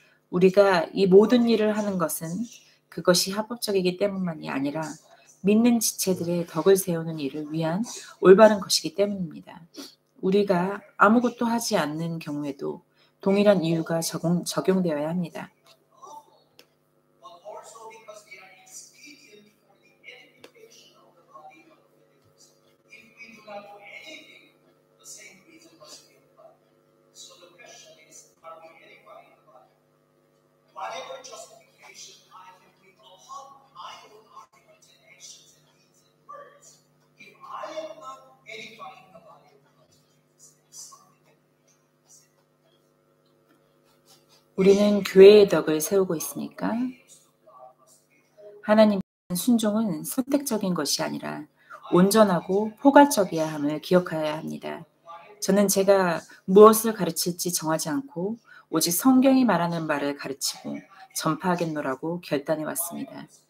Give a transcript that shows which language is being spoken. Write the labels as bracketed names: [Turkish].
[Korean] 우리가 이 모든 일을 하는 것은 그것이 합법적이기 때문만이 아니라 믿는 지체들의 덕을 세우는 일을 위한 올바른 것이기 때문입니다. 우리가 아무것도 하지 않는 경우에도 동일한 이유가 적용되어야 합니다. [English] but also because they are expedient for the edification of the body of believers. If we do not do anything, the same reason must be applied. So the question is, are we edifying the body? Whatever justification I can bring upon my own arguments and actions and deeds and words, if I am not edifying the body of Christ Jesus, there is something that we need to say. [Korean] 우리는 교회의 덕을 세우고 있으니까 하나님의 순종은 선택적인 것이 아니라 온전하고 포괄적이어야 함을 기억해야 합니다. 저는 제가 무엇을 가르칠지 정하지 않고 오직 성경이 말하는 말을 가르치고 전파하겠노라고 결단해 왔습니다.